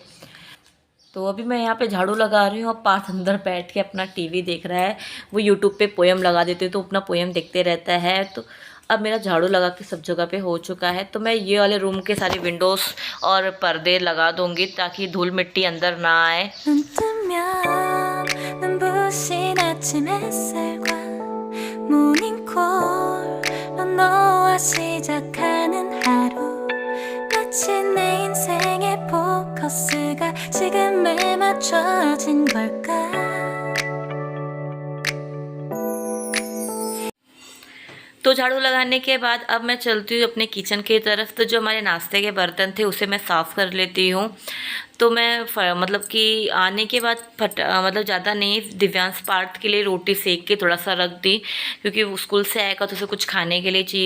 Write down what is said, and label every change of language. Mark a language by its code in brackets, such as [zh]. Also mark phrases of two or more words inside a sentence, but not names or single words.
[hi] तो अभी मैं यहाँ पे झाड़ू लगा रही हूँ और पार्थ अंदर बैठ के अपना टीवी देख रहा है। वो यूट्यूब पे पोएम लगा देते हैं तो अपना पोएम देखते रहता है। तो अब मेरा झाड़ू लगा के सब जगह पे हो चुका है, तो मैं ये वाले रूम के सारे विंडोज़ और पर्दे लगा दूँगी ताकि धूल मिट्टी अंदर ना आए। [ko] 눈 뜨면 눈부신 아침 햇살과 모닝콜로 너와 시작하는 하루 마치 내 인생의 포커스가 지금에 맞춰진 걸까 [hi] तो झाड़ू लगाने के बाद अब मैं चलती हूँ अपने किचन की तरफ। तो जो हमारे नाश्ते के बर्तन थे उसे मैं साफ़ कर लेती हूँ। तो मैं मतलब कि आने के बाद मतलब ज़्यादा नहीं, दिव्यांश पार्थ के लिए रोटी सेक के थोड़ा सा रख दी, क्योंकि वो स्कूल से आएगा तो उसे कुछ खाने के लिए चाहिए।